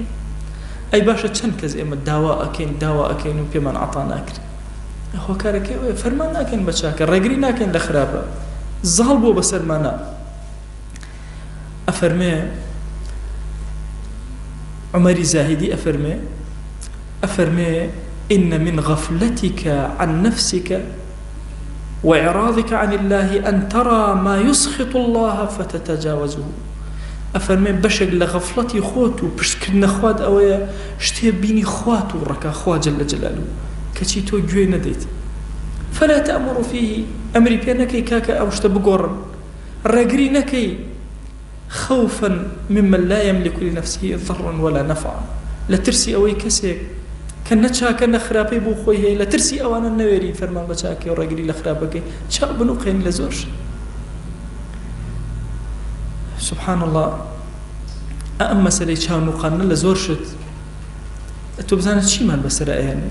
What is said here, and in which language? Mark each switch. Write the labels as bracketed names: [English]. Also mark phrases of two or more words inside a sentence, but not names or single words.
[Central Kurdish] ئەی باشە چەند کەس ئێمە داوا ئەکەین و پێمان عەتا ناکرێت. هۆکارەکەی ئەوەیە فەرمان ناکەین بە چاکە، ڕێگری ناکەین لە خراپە. زاڵ بۆ بەسەرمانە. ئەفەرمێ عمەری زاهیدی ئەفەرمێ [Arabic] إن من غفلتك عن نفسك وإعراضك عن الله أن ترى ما يسخط الله فتتجاوزه. [Central Kurdish] ئەفەرمێ بەشێک لە غەفڵەتی خۆت و پشتکردنە خوات ئەوەیە شتێ بینی خوات و ڕەکا خوا جەل جەلالوه کەچی تۆ گوێ نەدەیت. [Arabic] فلا تأمر فيه [Central Kurdish] ئەمری پێ نەکەی کاکە ئەو شتە بگۆڕن، ڕێگری نەکەی [Arabic] خوفا ممن لا يملك لنفسه ضرا ولا نفعا، [Central Kurdish] لە ترسی ئەوەی کەسێک کە نەچاکە نەخراپەی بۆ خۆی هەیە، لە ترسی ئەوانە نەوێری فەرمان بە چاکەی و ڕێگری لە خراپەکەی چاو بنووقێن لە زۆر. [Arabic] سبحان الله. [Central Kurdish] ئەم مەسەلەی چاونووقانە لە زۆر شت تۆ بزانە چیمان بەسەر ئەیانێ.